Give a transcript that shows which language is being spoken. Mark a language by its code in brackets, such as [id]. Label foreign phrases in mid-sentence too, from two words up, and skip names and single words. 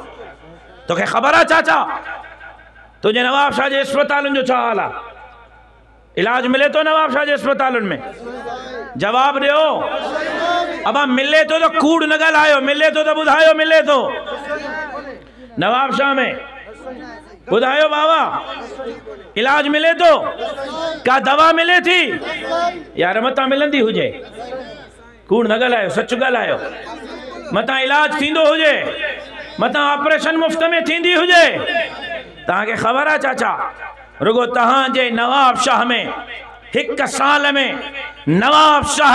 [sd] तोखे ख़बर आहे चाचा तुझे नवाब शाह जे अस्पतालुनि जो छा हाल आहे? इलाज मिले तो नवाब शाह जे अस्पतालुनि में? जवाब ॾियो। अबा मिले तो कूड़ न ॻाल्हायो, मिले तो ॿुधायो। मिले तो नवाब शाह में? ॿुधायो बाबा, इलाज मिले तो? का दवा मिले थी? यार मता मिलंदी हुजे, कूड़ न ॻाल्हायो, सच ॻाल्हायो। मता इलाज थींदो हुजे, मता ऑपरेशन मुफ्त में थींदी हुजे। तव्हांखे ख़बर आहे चाचा, रुगो तव्हांजे नवाब शाह में हिक साल में नवाब शाह